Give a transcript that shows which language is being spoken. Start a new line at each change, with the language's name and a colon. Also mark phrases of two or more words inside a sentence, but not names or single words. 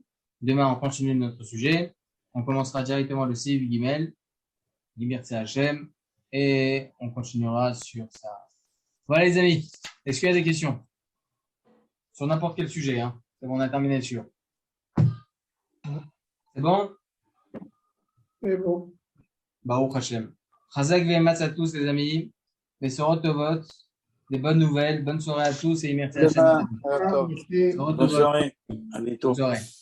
French: Demain, on continue notre sujet. On commencera directement le Siv Gimel. Merci Hachem. Et on continuera sur ça. Voilà, les amis. Est-ce qu'il y a des questions? Sur n'importe quel sujet, hein. C'est bon, on a terminé sur. C'est bon? C'est bon.
Hebrew: ברוך השם. חזק ואמץ
French: à tous, les amis. Les
Hebrew: שורות טובות.
French: Des bonnes nouvelles. Bonne soirée à tous et merci Hachem. Demain, Ah, merci.
Hebrew: Sorot
French: Bonne
Hebrew: tovot.
French: soirée. À bientôt. Bonne soirée.